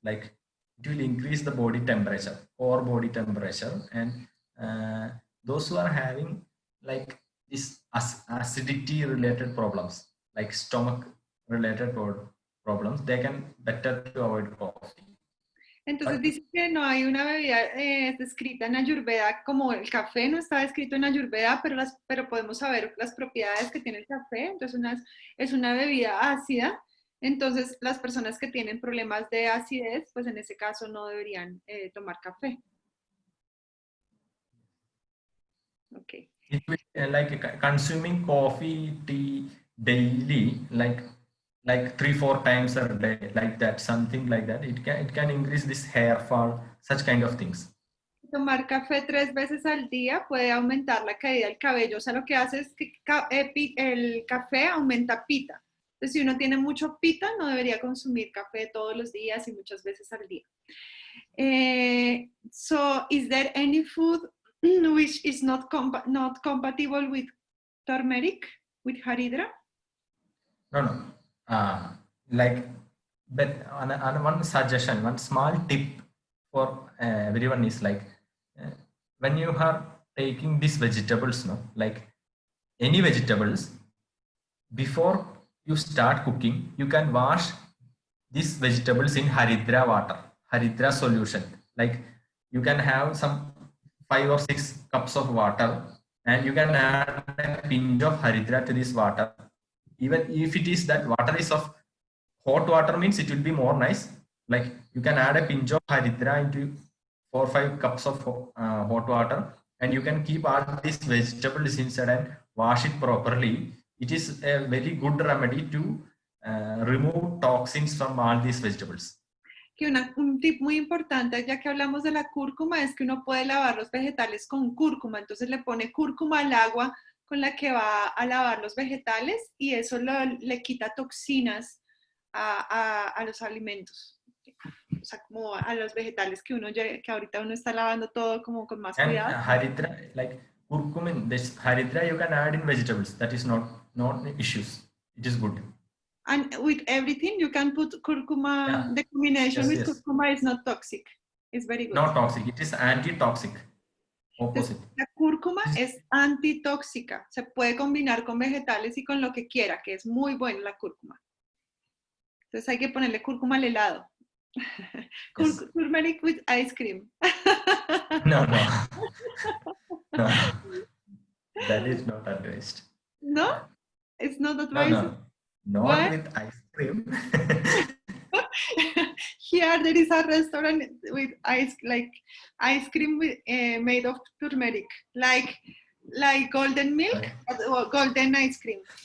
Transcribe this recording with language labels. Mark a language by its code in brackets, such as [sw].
[en] Like it will increase the body temperature or body temperature, and those who are having like this acidity related problems, like stomach related problems, they can better to avoid coffee. [es] Entonces dice que no hay una bebida descrita en Ayurveda, como el café no está descrito en Ayurveda, pero podemos saber las propiedades que tiene el café. Entonces es una bebida ácida. Entonces las personas que tienen problemas de acidez, pues en ese caso no deberían tomar café. [en] Okay. Like consuming coffee, tea daily, like 3-4 times a day, like that, something like that. It can increase this hair fall, such kind of things. [es] Tomar café 3 veces al día puede aumentar la caída del cabello. O sea, lo que hace es que el café aumenta pita. Entonces, si uno tiene mucho pita, no debería consumir café todos los días y muchas veces al día. [en] So, is there any food which is not compatible with turmeric, with haridra? No. Like, but on one suggestion, one small tip for everyone is like, when you are taking these vegetables, no, like any vegetables, before you start cooking, you can wash these vegetables in haridra water, haridra solution. Like you can have some 5 or 6 cups of water, and you can add a pinch of haridra to this water. Even if it is that water is of hot water, means it will be more nice. Like you can add a pinch of haridra into 4 or 5 cups of hot water, and you can keep all these vegetables inside and wash it properly. It is a very good remedy to remove toxins from all these vegetables. [es] Que un tip muy importante, ya que hablamos de la cúrcuma, es que uno puede lavar los vegetales con cúrcuma. Entonces le pone cúrcuma al agua con la que va a lavar los vegetales y eso le quita toxinas a los alimentos. O sea, como a los vegetales que ahorita uno está lavando todo como con más cuidado. [en] And haridra, like curcumin, this haridra you can add in vegetables. That is not issues. It is good. And with everything you can put curcuma. Yeah. The combination with curcuma is not toxic. It's very good. Not toxic. It is anti-toxic. Opposite. [es] La cúrcuma es antitóxica. Se puede combinar con vegetales y con lo que quiera, que es muy buena la cúrcuma. Entonces hay que ponerle cúrcuma al helado. [en] Yes. Turmeric with ice cream. No. That is not advised. No? It's not advised? No. Not with ice cream. Here there is a restaurant with ice cream with, made of turmeric, like golden milk, or golden ice cream.